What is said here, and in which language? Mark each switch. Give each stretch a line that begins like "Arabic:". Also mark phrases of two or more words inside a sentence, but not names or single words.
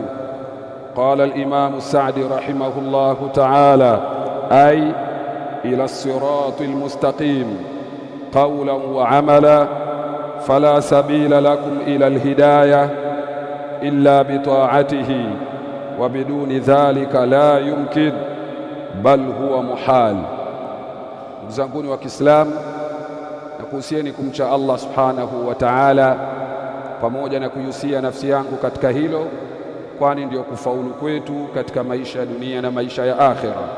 Arabic: قال الإمام السعدي رحمه الله تعالى: أي إلى الصراط المستقيم قولا وعملا، فلا سبيل لكم إلى الهداية إلا بطاعته، وبدون ذلك لا يمكن بل هو محال.
Swahili: Ndugu zanguni wa Kiislamu, nakuhusieni kumcha Allah
Arabic: سبحانه وتعالى,
Swahili: pamoja na kuhusia nafsi yangu katika hilo, kwani ndio kufaulu kwetu katika maisha ya dunia na maisha ya akhera.